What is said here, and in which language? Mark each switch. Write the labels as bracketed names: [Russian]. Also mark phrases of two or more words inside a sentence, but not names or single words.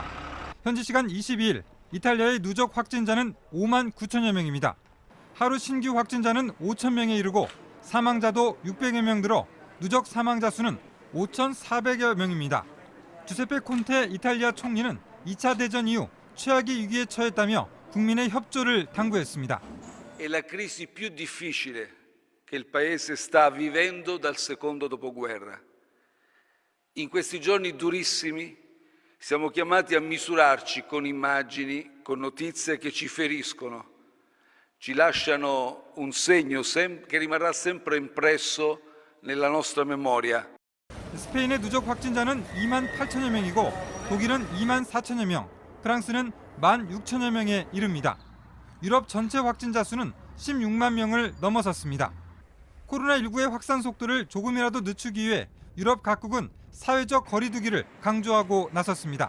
[Korean] 현지 시간 22일 이탈리아의 누적 확진자는 5만 9천여 명입니다. 하루 신규 확진자는 5천 명에 이르고 사망자도 600여 명 들어 누적 사망자 수는 5,400여 명입니다. 주세페 콘테 이탈리아 총리는 2차 대전 이후 최악의 위기에 처했다며 국민의 협조를 당부했습니다. [Italian] È la crisi più difficile che il paese sta vivendo dal secondo dopoguerra. In questi giorni durissimi siamo chiamati a misurarci con immagini, con notizie che ci feriscono, ci lasciano un segno che rimarrà sempre impresso nella nostra memoria. [Korean] 스페인의 누적 확진자는 2만 8천여 명이고 독일은 2만 4천여 명, 프랑스는 1만 6천여 명에 이릅니다. 유럽 전체 확진자 수는 16만 명을 넘어섰습니다. 코로나19의 확산 속도를 조금이라도 늦추기 위해 유럽 각국은 사회적 거리 두기를 강조하고 나섰습니다.